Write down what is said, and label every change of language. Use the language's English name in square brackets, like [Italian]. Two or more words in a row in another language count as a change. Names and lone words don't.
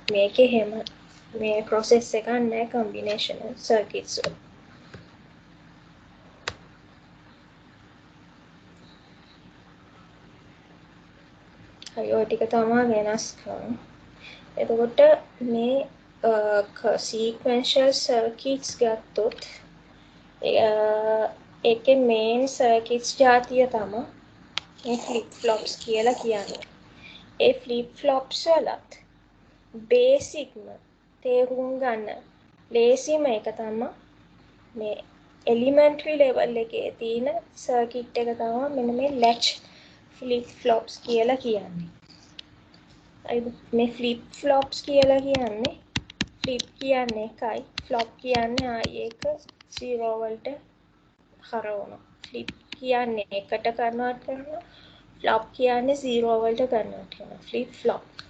[Sinhala] මේකේ හැම මේ process එකක් නැහැ [English] combinational circuits [Sinhala] වල. හරි ඔය ටික තමයි වෙනස්කම්. එතකොට මේ [English] sequential circuits [Sinhala] ගත්තොත් ඒකේ [English] main circuits [Sinhala] ಜಾතිය තමයි මේ [English] flip flops [Sinhala] කියලා කියන්නේ. ඒ [English] flip flops [Sinhala] වලත් basicම තේරුම් ගන්න ලේසිම එක තමයි මේ [English] elementary level [Sinhala] එකේ තියෙන circuit එක තමයි මෙන්න මේ [English] latch flip flops [Sinhala] කියලා කියන්නේ. මේ [English] flip flops [Sinhala] කියලා කියන්නේ flip කියන්නේ එකයි flop කියන්නේ ආයේ එක 0 වලට හරවනවා. flip කියන්නේ එකට කන්වර්ට් කරනවා. ෆ්ලොප් කියන්නේ 0 වලට කන්වර්ට් කරනවා. [English] flip flop.